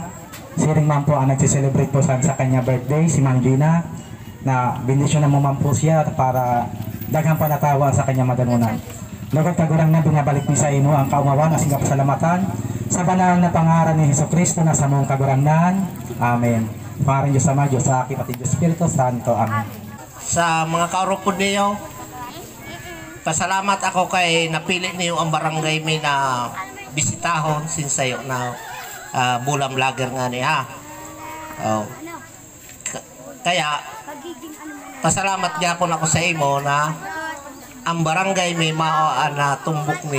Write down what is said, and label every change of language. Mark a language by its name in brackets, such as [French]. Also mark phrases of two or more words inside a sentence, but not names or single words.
[Bikol] Siring man po ang nagsiselebrate po sa kanya birthday, si Ma'am Gina, na bendisyon na mo man po siya para daghang panatawa sa kanya madanunan. Lugod kagurangnan, binabalik mi sa ino ang kaumawan asin kapasalamatan sa banal na pangaran ni Jesucristo na sa mong kagurangnan. Amen. Pangaran Diyos Ama, Diyos sa akin, at Diyos Espiritu Santo. Amen. Sa mga kaurupod niyo, pasalamat ako kay napili niyo ang barangay may na bisitahon sinsayo na bulan vlogger nga niya. Kaya pasalamat niya ako sa imo na ang barangay may na tumbok ni.